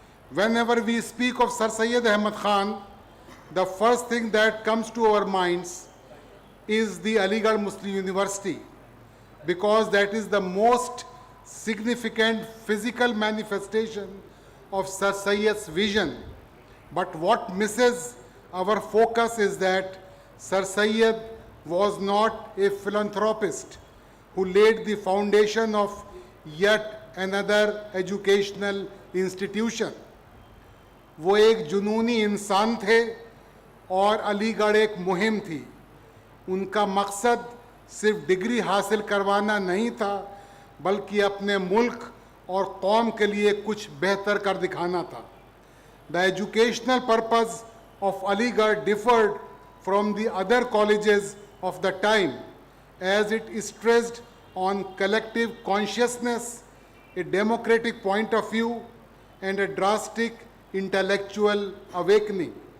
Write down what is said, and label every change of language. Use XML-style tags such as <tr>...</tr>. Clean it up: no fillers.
<en>Whenever we speak of Sir Syed Ahmad Khan, the first thing that comes to our minds is the Aligarh Muslim University, because that is the most significant physical manifestation of Sir Syed's vision. But what misses our focus is that Sir Syed was not a philanthropist who laid the foundation of yet another educational institution.</en> <hi>वो एक जुनूनी इंसान थे और अलीगढ़ एक मुहिम थी. उनका मकसद सिर्फ डिग्री हासिल करवाना नहीं था, बल्कि अपने मुल्क और कौम के लिए कुछ बेहतर कर दिखाना था.</hi> <en>The educational purpose of Aligarh differed from the other colleges of the time, as it stressed on collective consciousness, a democratic point of view, and a drastic intellectual awakening.</en>